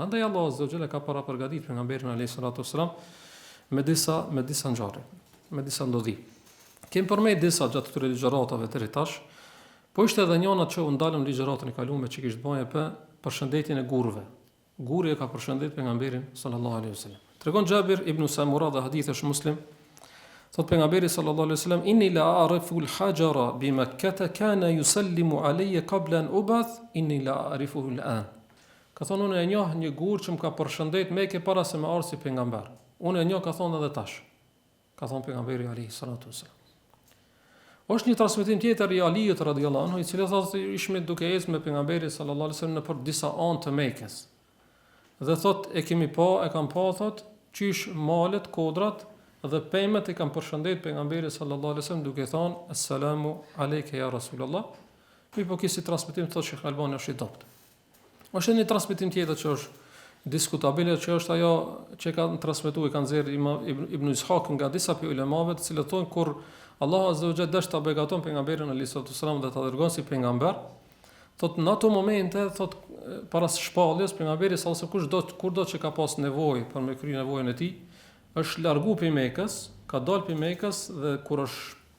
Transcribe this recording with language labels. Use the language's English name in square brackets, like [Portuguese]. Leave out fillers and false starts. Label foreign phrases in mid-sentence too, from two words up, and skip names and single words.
[Albanian] Andaj Allahu [Arabic] عز وجل [Albanian] ka para përgatitur pejgamberin [Arabic] عليه الصلاة والسلام [Albanian] me disa ngjarje, me disa ndodhi. Kem përmend disa gjatë këtyre ligjëratave deri tash, po ishte edhe njëna që u ndalëm ligjëratën e kaluar që kishte bënë për përshëndetjen e gurëve. Guri e ka përshëndet pejgamberin [Arabic] صلى الله عليه وسلم. [Albanian] Tregon Jabir ibn Samura dhe hadith është Muslim, thot pejgamberi [Arabic] صلى الله عليه وسلم إني لأعرف الحجر بمكة كان يسلم علي قبل أن أبعث إني لأعرفه الآن. [Albanian] Ka thonë unë e njoh një gur që më ka përshëndet Mekë para se më ardh si pejgamber. Unë e njoh, ka thonë edhe tash. Ka thonë pejgamberi [Arabic] عليه الصلاة والسلام. [Albanian] Është një transmetim tjetër i Aliut [Arabic] رضي الله عنه, [Albanian] i cili thotë ishim duke ecë me pejgamberin [Arabic] صلى الله عليه وسلم [Albanian] nëpër disa anë të Mekës. Dhe thotë e kam pa thotë qysh malet, kodrat dhe pemët e kanë përshëndet pejgamberin [Arabic] صلى الله عليه وسلم [Albanian] duke thënë [Arabic] السلام عليك يا رسول الله. [Albanian] Mi po kisi transmetim thotë Sheikh Albani është i dobët. Është një transmetim tjetër që është diskutabile, që është ajo që kanë transmetuar kanë nxjerrë Ibn Ishaq nga disa ulemave, të cilët thonë kur Allahu [Arabic] عز وجل [Albanian] dësht ta begaton pejgamberin [Arabic] عليه الصلاة والسلام [Albanian] dhe ta dërgon si pejgamber, thotë në ato momente, thotë para shpalljes pejgamberi [Arabic] صلى الله عليه وسلم [Albanian] kur do që ka pas nevojë për me kry nevojën e tij, është largu prej Mekës, ka dalë prej Mekës dhe kur është